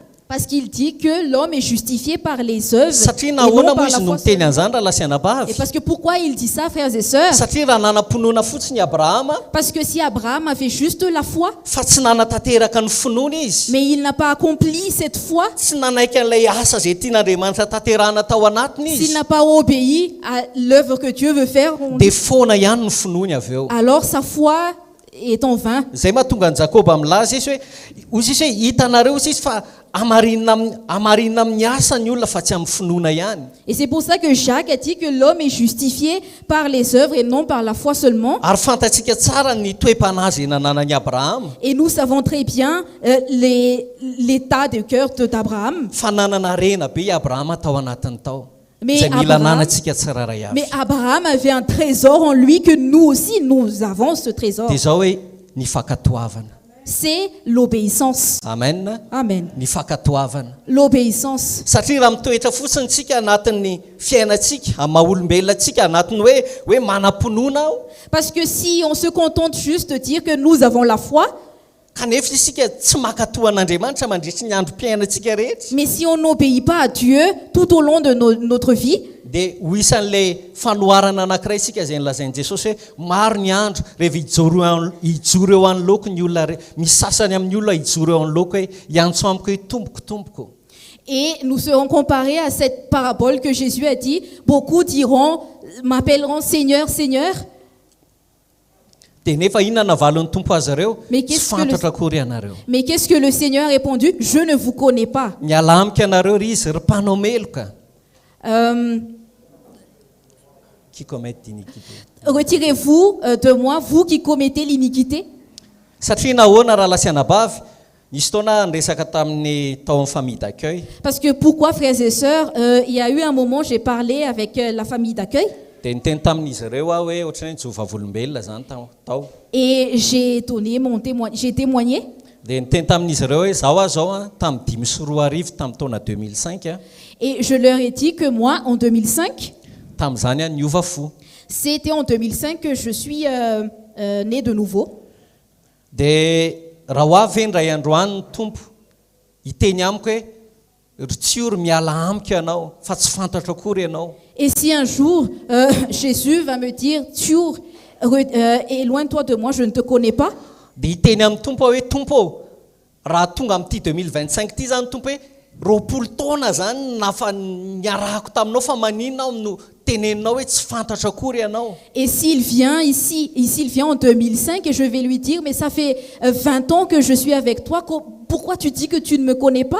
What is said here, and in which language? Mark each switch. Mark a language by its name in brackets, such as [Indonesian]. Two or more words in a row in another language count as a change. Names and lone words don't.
[French] Parce qu'il dit que l'homme est justifié par les œuvres [Malagasy] satria [French] et non [Malagasy] nahoana moa [French] par [Malagasy] izy [French] la [Malagasy] no [French] foi [Malagasy] miteny [French] seulement. [Malagasy] an'izany raha lasy [French] Et [Malagasy] anabavy [French] parce que pourquoi il dit ça, frères et sœurs? [Malagasy] satria raha nanam-ponoana fotsiny Abrahama [French] Parce que si Abraham avait juste la foi, [Malagasy] fa tsy nanatanteraka ny finoana izy [French] mais il n'a pas accompli cette foi, [Malagasy] tsy nanaiky an'ilay asa zay tian'Andriamanitra tanterahana tao anatiny [French] s'il [Malagasy] izy [French] n'a pas obéi à l'œuvre que Dieu veut faire, [Malagasy] dia foana ihany ny finoany avy eo [French] alors sa foi est en vain. [Malagasy] zay mahatonga ny Jakoba milaza izy hoe ozy izy hoe hitanareo izy izy fa amarinina amin'ny asa ny olona fa tsy amin'ny finoana ihany [French] Et c'est pour ça que Jacques a dit que l'homme est justifié par les œuvres et non par la foi seulement. [Malagasy] ary fantatsika tsara ny toe-panazy nananan'i Abrahama [French] Et nous savons très bien l'état de cœur d'Abraham. [Malagasy] fa nanana rena be i Abrahama tao anatiny tao [French] Mais [Malagasy] zay mila Abraham- nanantsika tsiraray avy [French] Mais Abraham avait un trésor en lui que nous aussi, nous avons ce trésor. [Malagasy] dia zao hoe ny fankatoavana [French] C'est l'obéissance. [Malagasy] amen [French] Amen. [Malagasy] ny fankatoavana [French] L'obéissance. [Malagasy] satria raha mitoetra fotsiny tsika anatin'ny fiainantsika amin'ny maha-olombelona tsika anatiny hoe manam-pinoana aho [French] Parce que si on se contente juste de dire que nous avons la foi, [Malagasy] kanefa isika tsy mankatoan'Andriamanitra mandritry ny androm-piainantsika rehetra [French] mais si on n'obéit pas à Dieu tout au long de notre vie, [Malagasy] dia ho isan'ilay fanoharana anankiray isika zay nolazain'i Jesosy hoe maro ny andro rehefa hijoro eo amin'ny loko ny olona misy sasany amin'ny olona hijoro eo amin'ny loko hoe iantso amiko hoe tompoko [French] et nous serons comparés à cette parabole que Jésus a dit, beaucoup diront, m'appelleront Seigneur, Seigneur. [Malagasy] dia nefa inona navalon'ny tompo azy ireo [French] Mais [Malagasy] tsy [French] qu'est-ce que le- [Malagasy] fantatra akory ianareo [French] Mais qu'est-ce que le Seigneur a répondu? Je ne vous connais pas. [Malagasy] miala amika ianareo ry izy ry mpanao meloka [French] qui commettent d'iniquité Retirez-vous de moi, vous qui commettez l'iniquité. [Malagasy] satria nahoana raha lasy anabavy nisy fotoana niresaka tamin'ny tao amin'ny [French] famille d'accueil Parce que pourquoi, frères et sœurs, il y a eu un moment, j'ai parlé avec la famille d'accueil [Malagasy] dia niteny tamin'izy ireo aho hoe ohatrany hoe jovavolombelona zany tao [French] et j'ai donné j'ai témoigné. [Malagasy] dia niteny tamin'izy ireo hoe zaho zao tamin'ny 5 sy 2 arivo tamin'ny taona 2005 [French] Et je leur ai dit que moi, en 2005, [Malagasy] tamin'izany niova fo [French] c'était en 2005 que je suis né de nouveau. [Malagasy] dia raha ho avy ny ray androany ny tompo hiteny amiko hoe ry tsioro miala amiko ianao fa tsy fantatra akory ianao [French] Et si un jour, Jésus va me dire, Tiour, éloigne-toi de moi, je ne te connais pas. [Malagasy] dia hiteny amin'ny tompo aho hoe tompo raha tonga amin'ity 2025 ity zany tompo hoe 20 taona zany nafa niarahako taminao fa maninona aho no teneninao hoe tsy fantatra akory ianao [French] Et s'il vient ici, il vient en 2005 et je vais lui dire, mais ça fait 20 ans que je suis avec toi, pourquoi tu dis que tu ne me connais pas?